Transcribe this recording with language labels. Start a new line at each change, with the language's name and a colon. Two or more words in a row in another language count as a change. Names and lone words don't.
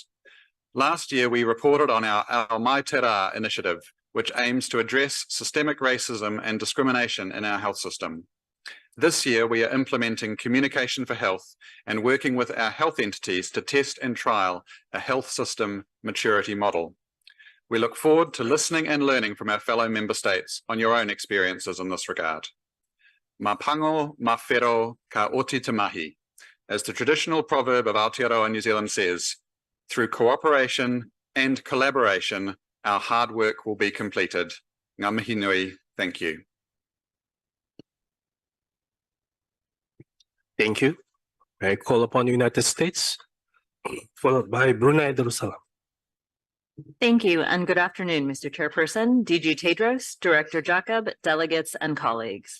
English: Last year, we reported on our Mai Te Rā initiative, which aims to address systemic racism and discrimination in our health system. This year, we are implementing Communication for Health and working with our health entities to test and trial a health system maturity model. We look forward to listening and learning from our fellow member states on your own experiences in this regard.
Māori: Ma pango, ma whero, ka oti te mahi.
English: As the traditional proverb of Aotearoa New Zealand says, through cooperation and collaboration, our hard work will be completed.
Māori: Ngā mihi nui,
English: thank you. Thank you. I call upon the United States, followed by Brunei Darussalam. Thank you, and good afternoon, Mr. Chairperson, DG Tedros, Director Jacob, delegates, and colleagues.